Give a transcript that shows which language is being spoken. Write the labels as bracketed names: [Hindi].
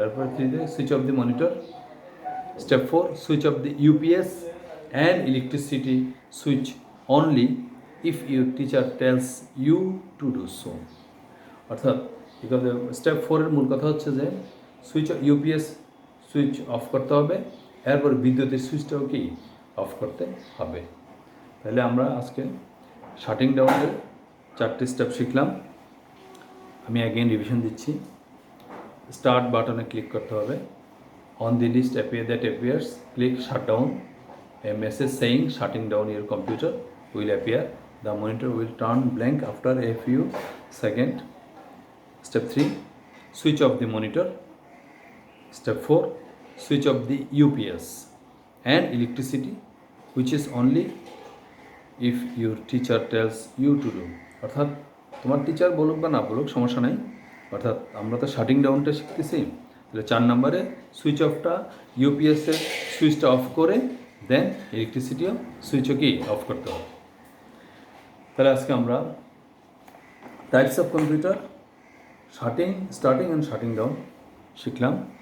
[English] এরপর 3 switch off the monitor. Step 4, switch off the UPS and electricity switch only if your teacher tells you to do so. [Bangla] অর্থাৎ step 4 এর মূল কথা হচ্ছে যে switch UPS switch off করতে হবে, এরপর বিদ্যুতের সুইচটাও কি অফ করতে হবে। তাহলে আমরা আজকে শাটিং ডাউনের 4টি স্টেপ শিখলাম। আমি অ্যাগেন রিভিশন দিচ্ছি। স্টার্ট বাটনে ক্লিক করতে হবে। [English] On the list that appears, click shut down. A message saying shutting down your computer will appear. The monitor will turn blank after a few seconds. Step 3, switch off the monitor. Step 4, switch off the UPS and electricity, which is only if your teacher tells you to do. [Bangla] অর্থাৎ তোমার teacher বলুক বা না বলুক সমস্যা নাই, অর্থাৎ আমরা তো শাটিং ডাউনটা শিখতেছি। তাহলে 4 নম্বরে সুইচ অফটা ইউপিএসের সুইচটা অফ করে দেন ইলেকট্রিসিটিও সুইচও কি অফ করতে হবে। তাহলে আজকে আমরা [English] types of computer starting and shutting down [Bangla] শিখলাম।